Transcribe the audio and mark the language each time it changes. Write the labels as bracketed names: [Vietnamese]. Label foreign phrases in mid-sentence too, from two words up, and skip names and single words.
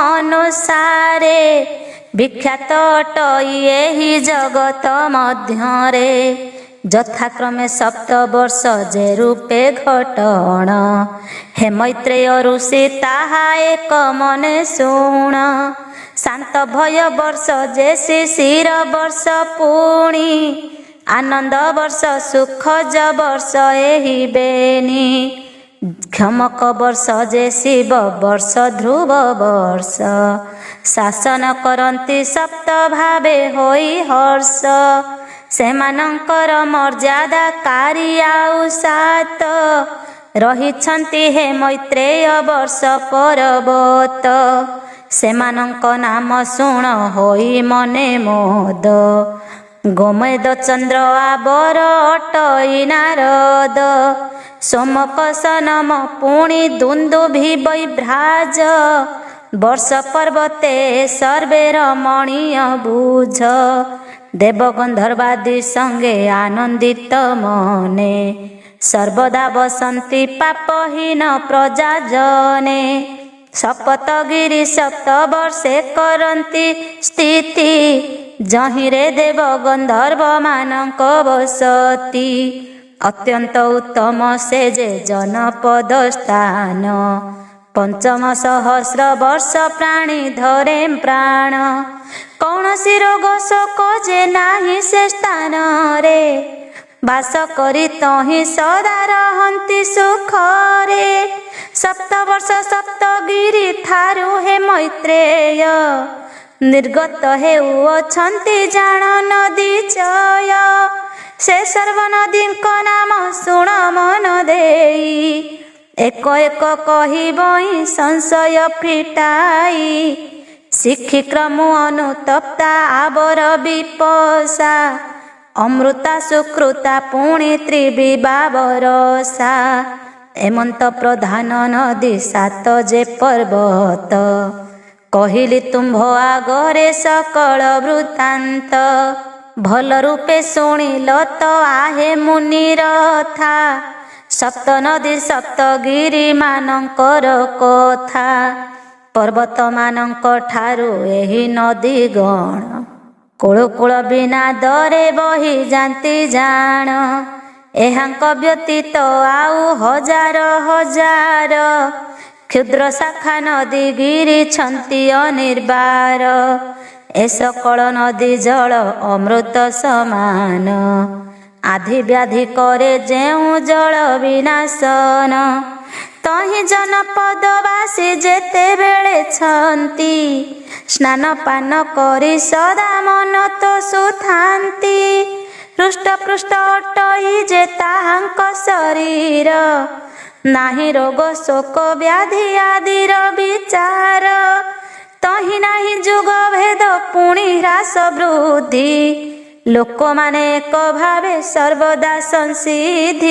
[Odia] ଅନୁସାରେ ବିଖ୍ୟାତ ଅଟଇ ଏହି ଜଗତ ମଧ୍ୟରେ ଯଥାକ୍ରମେ 7 ବର୍ଷ ଯେ ରୂପେ ଘଟଣ ହେ ମୈତ୍ରେୟ ଋଷି ତାହା ଏକ ମନେ ଶୁଣ ଶାନ୍ତ ଭୟ ବର୍ଷ ଯେ ଶିଶିର ବର୍ଷ ପୁଣି ଆନନ୍ଦ ବର୍ଷ ସୁଖଜ ବର୍ଷ ଏହି ବେନି କ୍ଷମକ ବର୍ଷ ଯେ ଶିବ ବର୍ଷ ଧ୍ରୁବ ବର୍ଷ ଶାସନ କରନ୍ତି ସପ୍ତ ଭାବେ ହୋଇ ହର୍ଷ ସେମାନଙ୍କର ମର୍ଯ୍ୟାଦା କାରୀ ଆଉ 7 ରହିଛନ୍ତି ହେ ମୈତ୍ରେୟ ବର୍ଷ ପର୍ବତ ସେମାନଙ୍କ ନାମ ଶୁଣ ହୋଇ ମନେ ମୋଦ ଗୋମେଦ ଚନ୍ଦ୍ର ଆବର ଅଟଇ ନାରଦ ସୋମକ ସନମ ପୁଣି ଦୁନ୍ଦୁଭି ବୈଭ୍ରାଜ ବର୍ଷ ପର୍ବତେ ସର୍ବେ ରମଣୀୟ ବୁଝ ଦେବଗନ୍ଧର୍ବାଦି ସଙ୍ଗେ ଆନନ୍ଦିତ ମନେ ସର୍ବଦା ବସନ୍ତି ପାପହୀନ ପ୍ରଜା ଜନେ ସପ୍ତଗିରି 7 ବର୍ଷେ କରନ୍ତି ସ୍ଥିତି ଯହିଁରେ ଦେବଗନ୍ଧର୍ବ ମାନଙ୍କ ବସତି ଅତ୍ୟନ୍ତ ଉତ୍ତମ ସେ ଯେ ଜନପଦ ସ୍ଥାନ ପଞ୍ଚମ ସହସ୍ର ବର୍ଷ ପ୍ରାଣୀ ଧରେ ପ୍ରାଣ କୌଣସି ରୋଗ ଶୋକ ଯେ ନାହିଁ ସେ ସ୍ଥାନ ରେ ବାସ କରି ତହିଁ ସଦା ରହନ୍ତି ସୁଖ ରେ 7 ବର୍ଷ ସପ୍ତଗିରି ଠାରୁ ହେ ମୈତ୍ରେୟ ନିର୍ଗତ ହେଉ ଅଛନ୍ତି ଜାଣ ନଦୀ ଚୟ ସେ ସର୍ବ ନଦୀଙ୍କ ନାମ ଶୁଣ ମନ ଦେଇ ଏକ ଏକ କହିବଇ ସଂଶୟ ଫିଟାଇ ଶିଖୀ କ୍ରମୁ ଅନୁତପ୍ତା ଆବର ବିପସା ଅମୃତା ସୁକୃତା ପୁଣି ତ୍ରିବିବା ବରସା ଏମନ୍ତ ପ୍ରଧାନ ନଦୀ 7 ଯେ ପର୍ବତ କହିଲି ତୁମ୍ଭ ଆଗରେ ସକଳ ବୃତ୍ତାନ୍ତ ଭଲ ରୂପେ ଶୁଣିଲ ତୋ ଆହେ ମୁନିର ଥା 7 ନଦୀ ସପ୍ତଗିରି ମାନଙ୍କର କଥା ପର୍ବତ ମାନଙ୍କ ଠାରୁ ଏହି ନଦୀ ଗଣ କୂଳ କୂଳ ବିନା ଦରେ ବହି ଯାତି ଜାଣ ଏହାଙ୍କ ବ୍ୟତୀତ ଆଉ ହଜାର ହଜାର କ୍ଷୁଦ୍ର ଶାଖା ନଦୀ ଗିରି ଛନ୍ତି ଅନିର୍ବାର ଏ ସକଳ ନଦୀ ଜଳ ଅମୃତ ସମାନ ଆଧି ବ୍ୟାଧି କରେ ଯେଉ ଜଳ ବିନାଶନ ତହି ଜନପଦବାସୀ ଯେତେ ବେଳେ ଛନ୍ତି ସ୍ନାନ ପାନ କରି ସଦା ମନ ତୋ ସୁଥାନ୍ତି ହୃଷ୍ଟପୃଷ୍ଟ ଅଟଇ ଯେ ତାହାଙ୍କ ଶରୀର, ନାହିଁ ରୋଗ ଶୋକ ବ୍ୟାଧି ଆଦିର ବିଚାର। ତହିଁ ନାହିଁ ଯୁଗ ଭେଦ ପୁଣି ହ୍ରାସ ବୃଦ୍ଧି, ଲୋକମାନେ ଏକ ଭାବେ ସର୍ବଦା ସଂସିଦ୍ଧି।